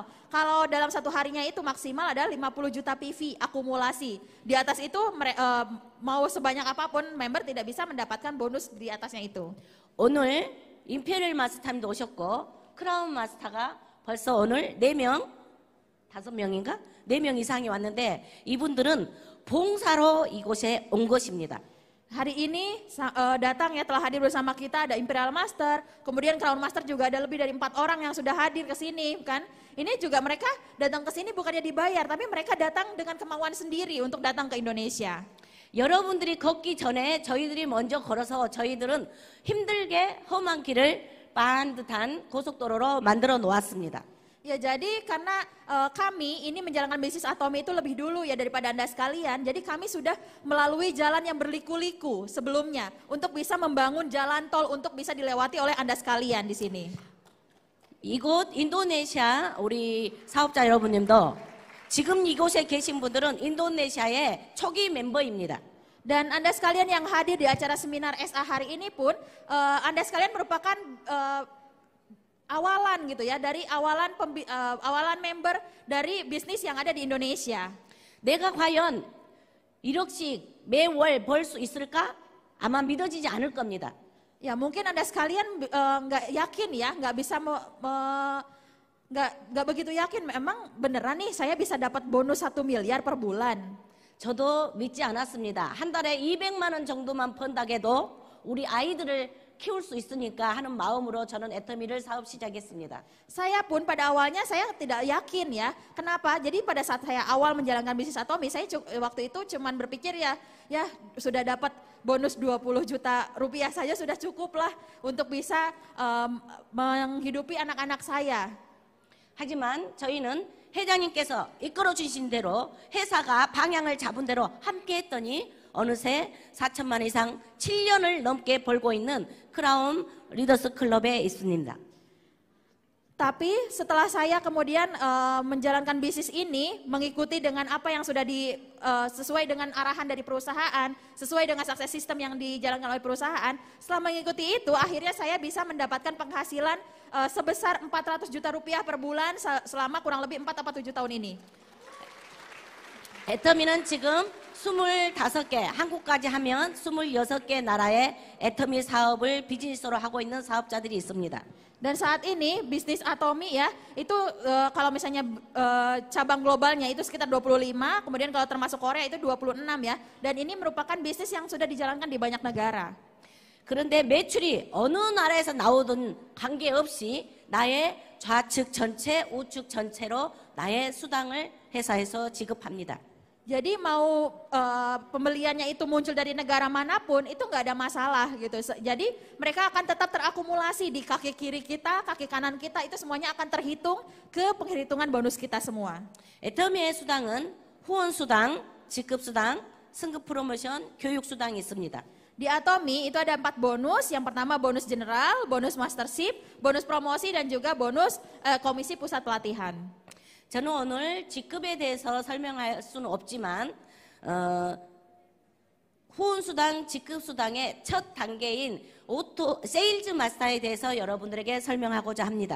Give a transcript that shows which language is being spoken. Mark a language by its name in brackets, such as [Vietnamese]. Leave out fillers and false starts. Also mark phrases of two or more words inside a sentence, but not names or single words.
[Indonesian] Kalau dalam satu harinya itu maksimal adalah 50 juta PV akumulasi. Di atas itu mau sebanyak apapun member tidak bisa mendapatkan bonus di atasnya itu. [Korean] 오늘 임페리얼 마스터님도 오셨고 크라운 마스터가 벌써 오늘 4명, 5명인가? 4명 이상이 왔는데 이분들은 봉사로 이곳에 온 것입니다. [Indonesian] Hari ini datang ya, telah hadir bersama kita ada Imperial Master, kemudian Crown Master juga ada lebih dari 4 orang yang sudah hadir ke sini kan. Ini juga mereka datang ke sini bukannya dibayar, tapi mereka datang dengan kemauan sendiri untuk datang ke Indonesia. [Korean] 여러분들이 걷기 전에 저희들이 먼저 걸어서 저희들은 힘들게 험한 길을 반듯한 고속도로로 만들어 놓았습니다. [Indonesian] Ya jadi karena kami ini menjalankan bisnis Atomy itu lebih dulu ya daripada Anda sekalian. Jadi kami sudah melalui jalan yang berliku-liku sebelumnya untuk bisa membangun jalan tol untuk bisa dilewati oleh Anda sekalian di sini. [Korean] 이곳 인도네시아 우리 사업자 여러분님도 지금 이곳에 계신 분들은 인도네시아의 초기 멤버입니다. [Indonesian] Dan Anda sekalian yang hadir di acara seminar SA hari ini pun, Anda sekalian merupakan awalan gitu ya, dari awalan member dari bisnis yang ada di Indonesia. [Korean] 내가 과연 1억씩 매월 벌 수 있을까? 아마 믿어지지 않을 겁니다. [Indonesian] Ya mungkin Anda sekalian nggak yakin ya, nggak bisa nggak begitu yakin. Memang beneran nih saya bisa dapat bonus 1 miliar per bulan. [Korean] 저도 믿지 않았습니다. 한 달에 200만 원 정도만 번다고 해도 우리 아이들을 키울 수 있으니까 하는 마음으로 저는 애터미를 사업 시작했습니다. [Indonesian] Saya pun pada awalnya saya tidak yakin ya. Kenapa? Jadi pada saat saya awal menjalankan bisnis Atomi, saya waktu itu cuman berpikir ya sudah dapat bonus 20 juta rupiah saja sudah cukup lah untuk bisa menghidupi anak-anak saya. [Korean] 하지만 저희는 회장님께서 이끌어 주신 대로 회사가 방향을 잡은 대로 함께 했더니 어느새 4천만 원 이상 7년을 넘게 벌고 있는 크라운 리더스 클럽에 있습니다. [Indonesian] Tapi setelah saya kemudian menjalankan bisnis ini, mengikuti dengan apa yang sudah sesuai dengan arahan dari perusahaan, sesuai dengan sukses system yang dijalankan oleh perusahaan, setelah mengikuti itu akhirnya saya bisa mendapatkan penghasilan sebesar 400 juta rupiah per bulan selama kurang lebih 4 atau 7 tahun ini. [Korean] 애터미는 지금 25개, 한국까지 하면 26개 나라의 애터미 사업을 비즈니스로 하고 있는 사업자들이 있습니다. [Indonesian] Dan saat ini bisnis Atomi ya, itu kalau misalnya cabang globalnya itu sekitar 25, kemudian kalau termasuk Korea itu 26 ya. Dan ini merupakan bisnis yang sudah dijalankan di banyak negara. [Korean] 그런데 매출이 어느 나라에서 나오든 관계없이 나의 좌측 전체, 우측 전체로 나의 수당을 회사에서 지급합니다. [Indonesian] Jadi mau pembeliannya itu muncul dari negara manapun itu nggak ada masalah gitu. Jadi mereka akan tetap terakumulasi di kaki kiri kita, kaki kanan kita, itu semuanya akan terhitung ke penghitungan bonus kita semua. [Korean] 애터미의 수당은 후원 수당, 직급 수당, 승급 프로모션, 교육 수당이 있습니다. [Indonesian] Di Atomi itu ada 4 bonus. Yang pertama bonus general, bonus mastership, bonus promosi dan juga bonus komisi pusat pelatihan. [Korean] 저는 오늘 직급에 대해서 설명할 수는 없지만 후원수당, 직급수당의 첫 단계인 오토 세일즈 마스터에 대해서 여러분들에게 설명하고자 합니다.